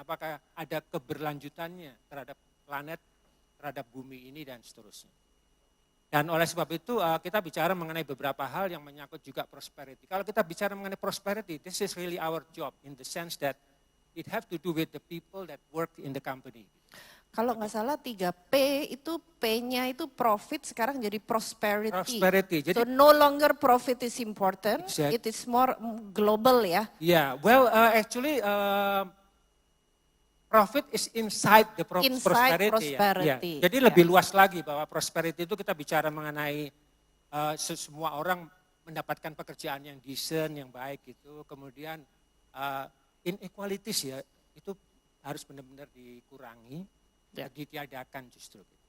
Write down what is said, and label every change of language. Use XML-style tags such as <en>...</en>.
<id>Apakah ada keberlanjutannya terhadap planet, terhadap bumi ini dan seterusnya. Dan oleh sebab itu kita bicara mengenai beberapa hal yang menyangkut juga prosperity. Kalau kita bicara mengenai prosperity,</id> <en>this is really our job in the sense that it have to do with the people that work in the company.</en> <id>Kalau nggak salah 3P itu P-nya itu profit sekarang jadi prosperity. Prosperity. Jadi,</id> <en>so no longer profit is important, exactly. It is more global ya. Yeah, well actually profit is inside the prosperity.</en> <id>Ya. Jadi lebih luas lagi bahwa prosperity itu kita bicara mengenai semua orang mendapatkan pekerjaan yang decent, yang baik gitu. Kemudian inequalities ya, itu harus benar-benar dikurangi, ditiadakan justru.</id>